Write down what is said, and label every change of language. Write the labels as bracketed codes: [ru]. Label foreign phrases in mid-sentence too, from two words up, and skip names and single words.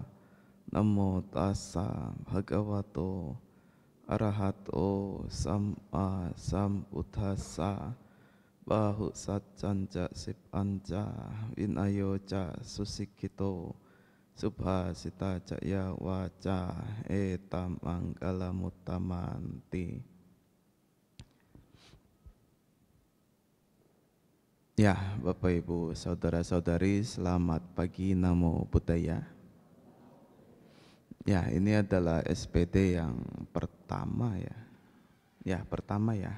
[pi] Namo tassa bhagavato arahato samma sambuddhassa. Bahu satcanca sipanca winayoca susikito. Subhasita caya waca etam manggala mutamanti. [id] Ya, Bapak Ibu, saudara-saudari, selamat pagi, [pi] Namo Buddhaya. [id] Ya, ini adalah SPD yang pertama ya. Ya, pertama ya.